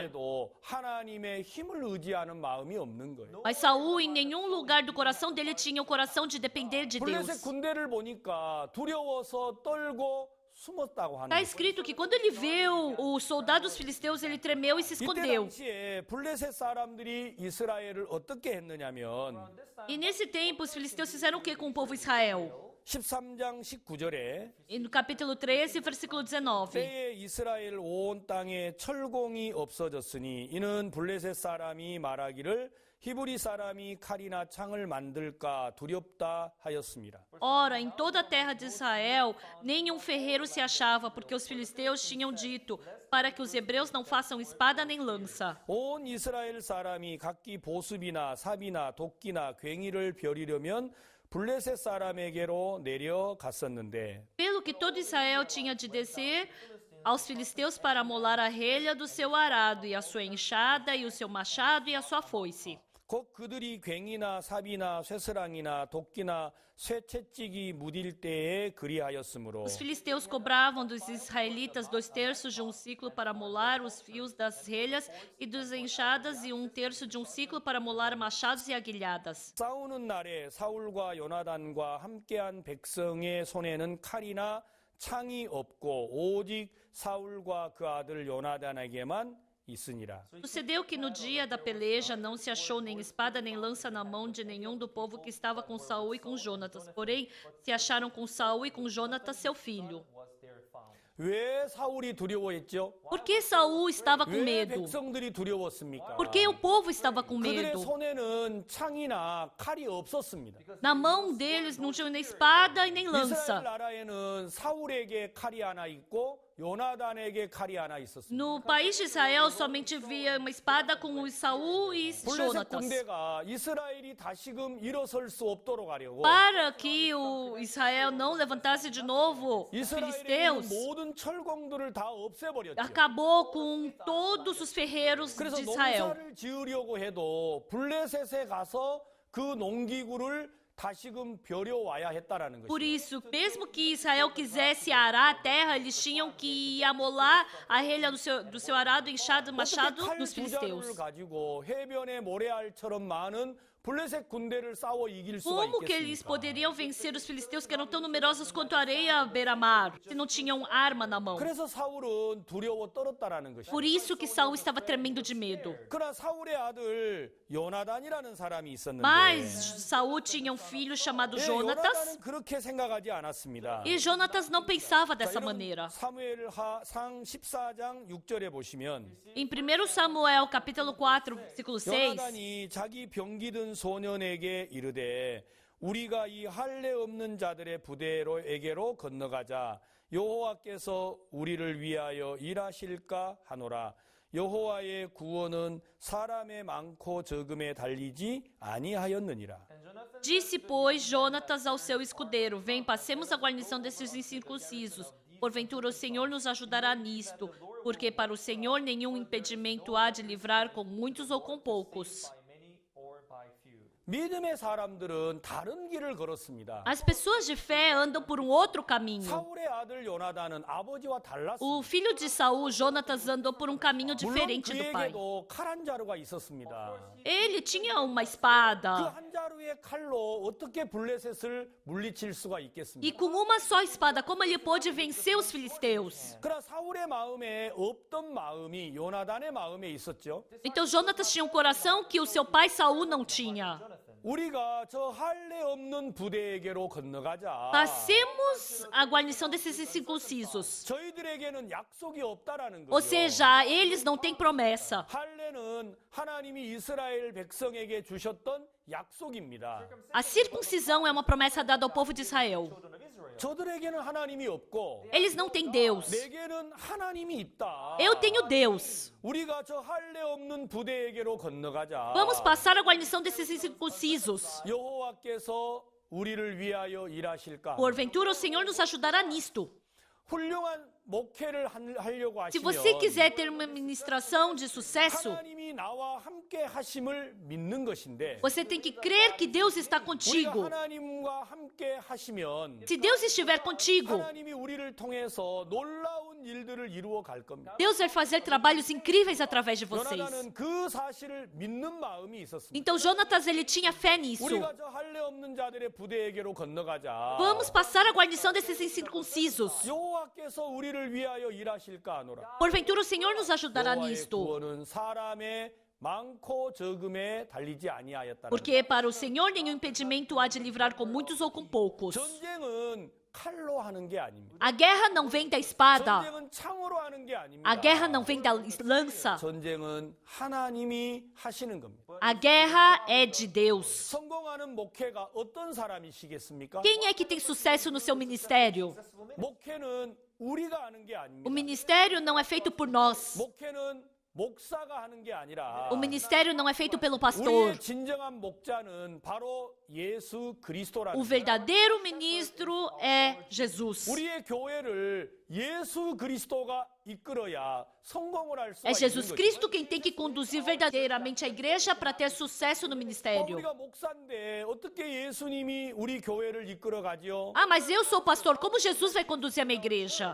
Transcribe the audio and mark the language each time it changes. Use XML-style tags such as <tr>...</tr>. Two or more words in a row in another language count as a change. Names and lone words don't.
<ko>어디에도 하나님의 힘을 의지하는 마음이 없는 거예요.</ko> <pt>Mas Saul, em nenhum lugar do coração dele, tinha o coração de depender de</pt> <ko>블레셋</ko> <pt>Deus.</pt> <ko>군대를 보니까 두려워서 떨고 숨었다고 하는</ko> <pt>Está</pt> <ko>거예요.</ko> <pt>escrito que quando ele viu os soldados filisteus, ele tremeu e se</pt> <ko>이때</ko> <pt>escondeu.</pt> <ko>당시에 블레셋 사람들이 이스라엘을 어떻게 했느냐면</ko> <pt>E nesse tempo, os filisteus fizeram o que com o povo Israel?</pt> <ko>13장 19절에</ko> <pt>E no capítulo 13, versículo 19.</pt> <ko>때에 이스라엘 온 땅에 철공이 없어졌으니 이는 블레셋 사람이 말하기를 히브리 사람이 칼이나 창을 만들까 두렵다 하였습니다.</ko> <pt>Ora, em toda a terra de Israel, nenhum ferreiro se achava, porque os filisteus tinham dito, para que os hebreus não façam espada nem lança.</pt> <ko>온 이스라엘 사람이 각기 보습이나 삽이나 도끼나 괭이를 벼리려면 블레셋 사람에게로 내려갔었는데</ko> <pt>Pelo que todo Israel tinha de descer aos filisteus para amolar a relha do seu arado, e a sua enxada, e o seu machado, e a sua foice.</pt> <ko>곧 그들이 괭이나 삽이나 쇠스랑이나 도끼나 쇠채찍이 무딜 때에 그리하였으므로</ko> <pt>Os filisteus cobravam dos israelitas 2/3 de um ciclo para molar os fios das relhas, e dos enxadas, e 1/3 de um ciclo para molar machados e aguilhadas.</pt> <ko>싸우는 날에 사울과 요나단과 함께한 백성의 손에는 칼이나 창이 없고 오직 사울과 그 아들 요나단에게만 있으니라.</ko> <pt>Sucedeu que no dia da peleja não se achou nem espada nem lança na mão de nenhum do povo que estava com Saul e com Jonatas. Porém, se acharam com Saul e com Jonatas, seu filho.</pt> <en>Was there found.</en> <ko>왜 사울이 두려워했죠?</ko> <pt>Por que Saul estava com</pt> <ko>왜</ko> <pt>medo?</pt> <ko>백성들이 두려웠습니까?</ko> <pt>Por que o povo estava com</pt> <ko>그들의</ko> <pt>medo?</pt> <ko>손에는 창이나 칼이 없었습니다.</ko> <pt>Na mão deles não tinha nem espada e nem</pt> <ko>이스라엘</ko> <pt>lança.</pt> <ko>나라에는 사울에게 칼이 하나 있고 요나단에게 칼이 하나 있었습니다.</ko> <pt>No país de Israel somente havia uma espada com o Saul e</pt> <ko>블레셋</ko> <pt>Jonatas.</pt> <ko>군대가 이스라엘이 다시금 일어설 수 없도록 하려고</ko> <pt>Para que o Israel não levantasse de novo os</pt> <ko>이스라엘에 있는</ko> <pt>filisteus,</pt> <ko>모든 철공들을 다 없애버렸죠.</ko> <pt>acabou com todos os ferreiros</pt> <ko>그래서</ko> <pt>de Israel.</pt> <ko>농사를 지으려고 해도 블레셋에 가서 그 농기구를 다시금 벼려와야 했다라는</ko> <pt>Por</pt> <ko>것이죠.</ko> <pt>isso, mesmo que Israel quisesse arar a terra, eles tinham que amolar a relha do seu arado, enxado,</pt> <ko>어떻게</ko> <pt>machado</pt> <ko>칼</ko> <pt>dos</pt> <ko>두 자루를</ko> <pt>filisteus.</pt> <ko>가지고 해변의 모래알처럼 많은 블레셋 군대를 싸워 이길 수가</ko> <pt>Como que eles</pt> <ko>있겠습니까?</ko> <pt>poderiam vencer os filisteus que eram tão numerosos quanto a areia à beira-mar, se não tinham arma na mão?</pt> <ko>그래서 사울은 두려워 떨었다라는 것이죠.</ko> <pt>Por isso que Saul estava tremendo de medo.</pt> <ko>그러나 사울의 아들 요나단이라는 사람이 있었는데</ko> <pt>Mas Saul tinha um filho chamado</pt> <ko>예,</ko> <pt>Jonatas,</pt> <ko>요나단은 그렇게 생각하지 않았습니다.</ko> <pt>e Jonatas não pensava</pt> <ko>자,</ko> <pt>dessa</pt> <ko>여러분,</ko> <pt>maneira.</pt> <ko>사무엘상 14장 6절에 보시면</ko> <pt>Em 1 Samuel, capítulo 4, versículo 6,</pt> <ko>요나단이 자기 병기든 소년에게 이르되 우리가 이 할례 없는 자들의 부대로에게로 건너가자 여호와께서 우리를 위하여 일하실까 하노라. 여호와의 구원은 사람의 많고 적음에 달리지 아니하였느니라.</ko> <pt>disse, pois, Jonatas ao seu escudeiro: Vem, passemos a guarnição desses incircuncisos. Porventura o Senhor nos ajudará nisto, porque para o Senhor nenhum impedimento há de livrar com muitos ou com poucos.</pt> <en>by many or by few.</en> <ko>믿음의 사람들은 다른 길을 걸었습니다.</ko> <pt>As pessoas de fé andam por um outro caminho.</pt> <ko>사울의 아들 요나단은 아버지와 달랐습니다.</ko> <pt>O filho de Saul, Jonatas, andou por um caminho</pt> <ko>물론</ko> <pt>diferente do pai.</pt> <ko>그에게도 칼 한 자루가 있었습니다.</ko> <pt>Ele tinha uma</pt> <ko>그</ko> <pt>espada.</pt> <ko>한 자루의 칼로 어떻게 블레셋을 물리칠 수가</ko> <pt>E</pt> <ko>있겠습니까?</ko> <pt>com uma só espada, como ele pôde vencer os filisteus?</pt> <ko>그러나 사울의 마음에 없던 마음이 요나단의 마음에 있었죠.</ko> <pt>Então Jonatas tinha um coração que o seu pai Saul não tinha.</pt> <ko>우리가 저 할례 없는 부대에게로 건너가자.</ko> <pt>Passemos a guarnição desses incircuncisos.</pt> <ko>저희들에게는 약속이 없다라는</ko> <pt>Ou</pt> <ko>거죠.</ko> <pt>seja, eles não têm promessa.</pt> <ko>할례는 하나님이 이스라엘 백성에게 주셨던 약속입니다.</ko> <pt>A circuncisão é uma promessa dada ao povo de Israel.</pt> <en>Children of Israel.</en> <ko>저들에게는 하나님이 없고</ko> <pt>Eles não têm Deus.</pt> <ko>내게는 하나님이 있다.</ko> <pt>Eu tenho Deus.</pt> <ko>우리가 저 할례 없는 부대에게로 건너가자.</ko> <pt>Vamos passar a guarnição desses incircuncisos.</pt> <ko>여호와께서 우리를 위하여 일하실까?</ko> <pt>Porventura o Senhor nos ajudará nisto.</pt> <ko>훌륭한 목회를 하려고</ko> <pt>Se</pt> <ko>하시면</ko> <pt>você quiser ter uma ministração de sucesso,</pt> <ko>하나님이 나와 함께 하심을 믿는 것인데</ko> <pt>você tem que crer que Deus está</pt> <ko>우리가</ko> <pt>contigo.</pt> <ko>하나님과 함께 하시면</ko> <pt>Se Deus estiver contigo,</pt> <ko>하나님이 우리를 통해서 놀라운 일들을 이루어 갈 겁니다.</ko> <pt>Deus vai fazer trabalhos incríveis através de vocês.</pt> <ko>요나단은 그 사실을 믿는 마음이 있었습니다.</ko> <pt>Então Jonatas, ele tinha fé nisso.</pt> <ko>우리가 저 할례 없는 자들의 부대에게로 건너가자.</ko> <pt>Vamos passar a guarnição desses incircuncisos.</pt> <ko>여호와께서 우리를 위하여 일하실까 하노라.</ko> <pt>Porventura o Senhor nos ajudará</pt> <ko>여호와의</ko> <pt>nisto.</pt> <ko>구원은 사람의 많고 적음에 달리지 아니하였다.</ko> <pt>Porque para o Senhor nenhum impedimento há de livrar com muitos ou com poucos.</pt> <ko>전쟁은 칼로 하는 게 아닙니다.</ko> <pt>A guerra não vem da espada.</pt> <ko>전쟁은 창으로 하는 게 아닙니다.</ko> <pt>A guerra não vem da lança.</pt> <ko>전쟁은 하나님이 하시는 겁니다.</ko> <pt>A guerra é de Deus.</pt> <ko>성공하는 목회가 어떤 사람이시겠습니까?</ko> <pt>Quem é que tem sucesso no seu ministério?</pt> <ko>목회는 우리가 하는 게</ko> <pt>O</pt> <ko>아닙니다.</ko> <pt>ministério não é feito por nós.</pt> <ko>목회는 목사가 하는 게 아니라</ko> <pt>O ministério não é feito pelo pastor.</pt> <ko>우리의 진정한 목자는 바로 예수 그리스도라는</ko> <pt>O</pt> <ko>거예요.</ko> <pt>verdadeiro ministro é Jesus.</pt> <ko>우리의 교회를 예수 그리스도가 이끌어야 성공을 할 수가</ko> <pt>É</pt> <ko>있는</ko> <pt>Jesus</pt> <ko>거죠.</ko> <pt>Cristo quem tem que conduzir verdadeiramente a igreja para ter sucesso no ministério.</pt> <ko>우리가 목사인데 어떻게 예수님이 우리 교회를 이끌어가죠?</ko> <pt>Ah, mas eu sou pastor, como Jesus vai conduzir a minha igreja?</pt>